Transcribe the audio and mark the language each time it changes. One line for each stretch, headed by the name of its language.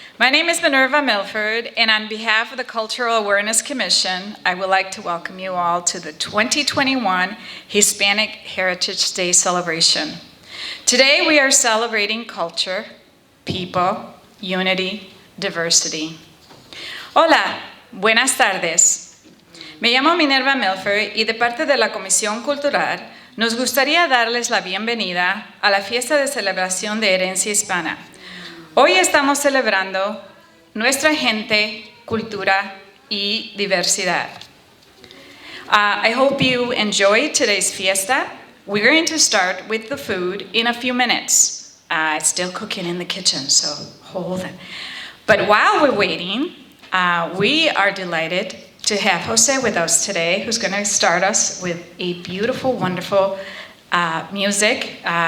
English: My name is Minerva Milford, and on behalf of the Cultural Awareness Commission, I would like to welcome you all to the 2021 Hispanic Heritage Day celebration. Today we are celebrating culture, people, unity, diversity.
Spanish: Hola, buenas tardes. Me llamo Minerva Milford y de parte de la Comisión Cultural nos gustaría darles la bienvenida a la fiesta de celebración de herencia hispana. Hoy estamos celebrando nuestra gente, cultura y diversidad.
English: I hope you enjoy today's fiesta. We're going to start with the food in a few minutes. It's still cooking in the kitchen, so hold it. But while we're waiting, we are delighted to have Jose with us today, who's going to start us with a beautiful, wonderful music.